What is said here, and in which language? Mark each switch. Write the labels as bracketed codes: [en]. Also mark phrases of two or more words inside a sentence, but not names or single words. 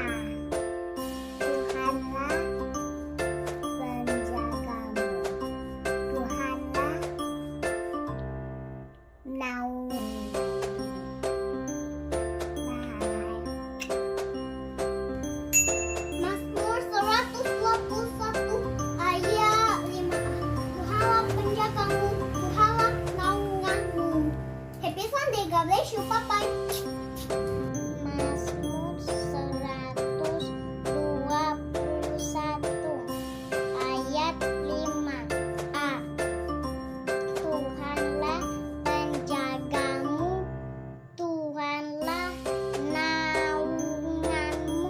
[id] Tuhanlah penjagamu, Tuhanlah naunganmu. Mazmur 121 ayat 5a. Tuhanlah penjagamu, Tuhanlah naunganmu. [en] Happy Sunday, God bless you, bye-bye. [id] Mazmur 121 ayat 5a. Tuhanlah penjagamu, Tuhanlah naunganmu.